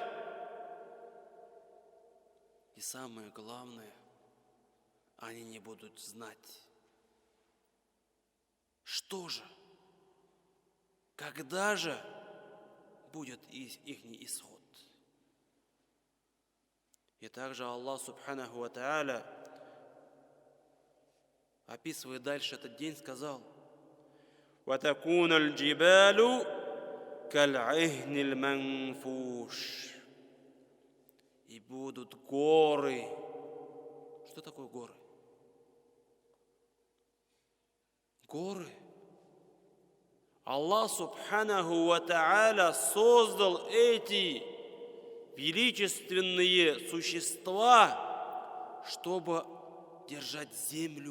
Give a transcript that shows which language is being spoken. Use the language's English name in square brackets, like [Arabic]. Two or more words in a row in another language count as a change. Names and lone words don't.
[Russian] И самое главное, они не будут знать, что же, когда же будет их исход. И также Аллах [Arabic] سبحانه وتعالى, [Russian] описывая дальше этот день, сказал: [Arabic] وَتَكُونَ الْجِبَالُ كَالْعِهْنِ الْمَنْفُوشِ. [Russian] И будут горы. Что такое горы? Горы. Аллах [Arabic] سبحانه وتعالى [Russian] создал эти величественные существа, чтобы держать землю.